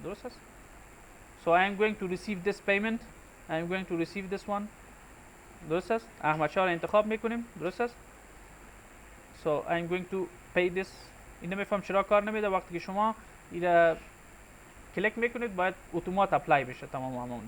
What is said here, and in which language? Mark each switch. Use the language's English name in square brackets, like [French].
[Persian] درست است؟ [English] So I am going to receive this payment. I am going to receive this one. [Persian] درست است؟ احمد شاه را انتخاب میکنیم. درست است؟ [English] So I am going to pay this. [Persian] این نمیفهم چرا کار نمیده وقتی که شما اینا کلیک میکنید باید اتومات اپلای بشه تمام اماونت.